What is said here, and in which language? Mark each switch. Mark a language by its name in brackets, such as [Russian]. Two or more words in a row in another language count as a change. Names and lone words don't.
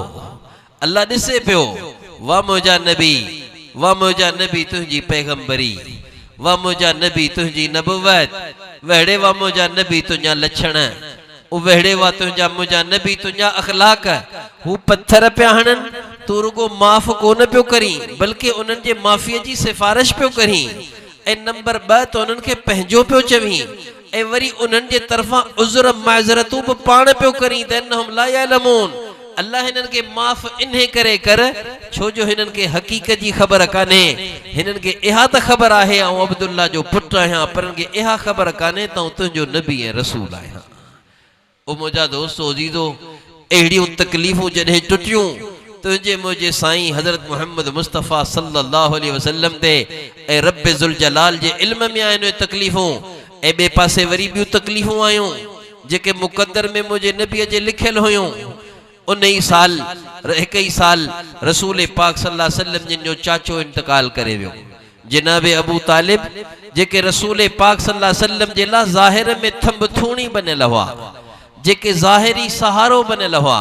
[Sindhi] अल्लाह ॾिसे पियो, वाह मुंहिंजा नबी, वाह मुंहिंजा नबी तुंहिंजी पैगंबरी, वाह मुंहिंजा नबी तुंहिंजी नबुवत, वहड़े वाह मुंहिंजा नबी तुंहिंजा लक्षण, वहड़े वाह तुंहिंजा मुंहिंजा नबी तुंहिंजा अखलाक। हू पत्थर पिया हणनि, तूं रुगो माफ़ कोन पियो करी बल्कि उन्हनि जे माफ़ीअ जी सिफारिश पियो करी। ऐं नंबर 2 त उन्हनि खे पंहिंजो पियो चवी ऐं वरी उन्हनि जे तरफ़ां उज़र माज़रतूं बि पाण पियो करी त [Arabic] إنهم لا يعلمون. [Sindhi] अल्लाह हिननि खे माफ़ इन्हे करे कर छो जो हिननि खे हक़ीक़त जी ख़बर कान्हे। हिननि खे इहा त ख़बर आहे ऐं अब्दुल्ला जो पुटु आहियां, पर हिननि खे इहा ख़बर कान्हे त तुंहिंजो नबी ऐं रसूल आहियां। ओ मुंहिंजा दोस्तो अज़ीज़ो, अहिड़ियूं तकलीफ़ूं जॾहिं टुटियूं तुंहिंजे मुंहिंजे साईं हज़रत मुहम्मद मुस्तफ़ा [Arabic] صلى الله عليه وسلم [Sindhi] ते ऐं रब ज़ुल जलाल जे इल्म में आहिनि तकलीफ़ूं, ऐं ॿिए पासे वरी ॿियूं तकलीफ़ूं आयूं जेके मुक़द्दर में मुंहिंजे नबीअ जे लिखियल हुयूं। उन ई साल, हिक ई साल रसूल पाक [Arabic] صلى الله عليه وسلم [Sindhi] जिन जो चाचो इंतकाल करे वियो, जनाबे अबू तालिब, जेके रसूल पाक [Arabic] صلى الله عليه وسلم [Sindhi] जे लाइ ज़ाहिर में थंबथूणी बनियल हुआ, जेके ज़ाहिरी सहारो बनियल हुआ।